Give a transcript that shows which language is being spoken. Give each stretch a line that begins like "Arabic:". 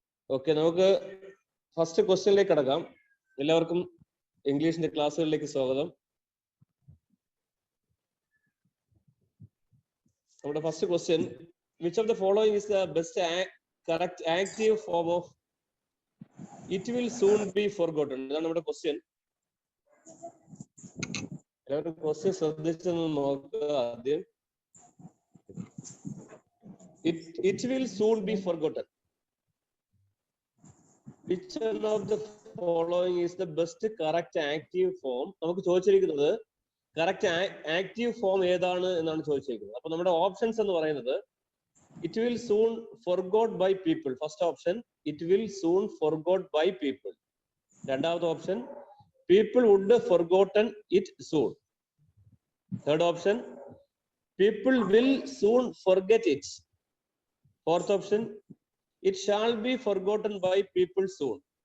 Malayalam: Okay, നമുക്ക് first ക്വസ്റ്റ്യനിലേക്ക് കടക്കാം. എല്ലാവർക്കും ഇംഗ്ലീഷിന്റെ ക്ലാസ്സുകളിലേക്ക് സ്വാഗതം. നമ്മുടെ first question,
English: which of the following is the best correct active form of it will soon be forgotten?
Malayalam: ഇതാണ് നമ്മുടെ ക്വസ്റ്റ്യൻ. എല്ലാവരും ക്വസ്റ്റ്യൻ ശ്രദ്ധിച്ചൊന്ന് നോക്കുക ആദ്യം.
English: It will soon be forgotten. Which one of the following is the best correct active form?
Malayalam: നമുക്ക് ചോദിച്ചിരിക്കുന്നത് correct active form ഏതാണ് എന്നാണ് ചോദിച്ചിരിക്കുന്നത്. അപ്പൊ നമ്മുടെ ഓപ്ഷൻസ് എന്ന് പറയുന്നത്
English: It will soon forgot by people. First option it will soon forgot by people.
Malayalam: രണ്ടാമത്തെ option
English: People would forgotten it soon. Third option people will soon forget it. Fourth option it shall be forgotten by people soon.